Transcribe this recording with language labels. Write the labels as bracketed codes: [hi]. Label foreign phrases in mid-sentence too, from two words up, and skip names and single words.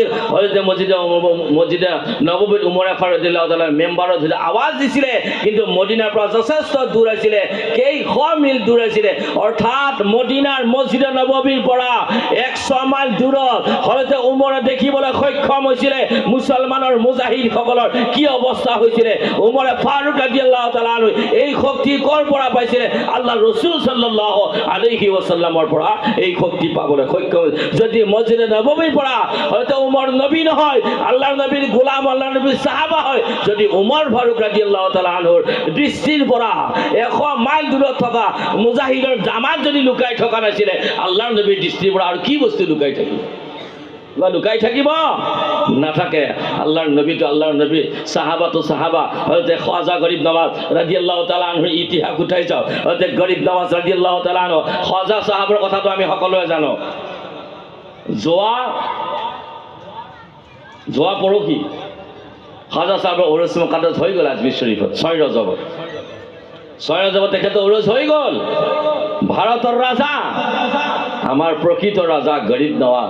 [as] হয়তো মছজিদে নবৱীত উমৰে ফাৰুক [ar] رضي الله تعالى [as] মেম্বাৰত যেতিয়া আৱাজ দিছিলে, কিন্তু মদিনাৰ পৰা যথেষ্ট দূৰ আছিলে, কেইশ মিল দূৰ আছিলে। অৰ্থাৎ মদিনাৰ মছজিদে নবৱীৰ পৰা 100 মাইল দূৰত হয়তো উমৰে দেখিবলৈ সক্ষম হৈছিলে মুছলমানৰ মুজাহিদসকলৰ কি অৱস্থা হৈছিলে। উমৰে ফাৰুক [ar] رضي الله تعالى عنه [as] এই শক্তি ক'ৰ পৰা পাইছিলে? আল্লাহ ৰসুল [ar] صلى الله عليه وسلم [as] পৰা এই শক্তি পাবলৈ সক্ষম। যদি মছজিদে নবৱীৰ পৰা হয়তো উমৰ নবী নহয়, আল্লাহৰ নবীৰ গোলাম, আল্লাহৰ নবীৰ সাহাবা হয়, যদি উমৰ ফাৰুক [ar] رضي الله تعالى عنه [as] দৃষ্টিৰ পৰা 100 মাইল দূৰত থকা মুজাহিদৰ জামাত যদি লুকাই থকা নাছিলে, আল্লাহৰ নবীৰ দৃষ্টিৰ পৰা আৰু কি বস্তু লুকাই থাকিব? লুকাই থাকিব নাথাকে। আল্লাহৰ নবীটো আল্লাহৰ নবী, সাহাবাটো সাহাবা। হয়তো খাজা গৰীব নৱাজ [ar] رضي الله تعالى عنه [as] ইতিহাস উঠাই যাওঁ। হয়তো গৰীব নৱাজ [ar] رضي الله تعالى عنه [as] খাজা সাহাবৰ কথাটো আমি সকলোৱে জানো। যোৱা পৰহি খাজা সাহাবৰ উৰুছ মুকাদ্দাছ হৈ গ'ল আজমিৰ শৰীফত 6 ৰজবত তেখেতৰ উৰুছ হৈ গ'ল। ভাৰতৰ ৰাজা, আমাৰ প্ৰকৃত ৰাজা গৰীব নৱাজ।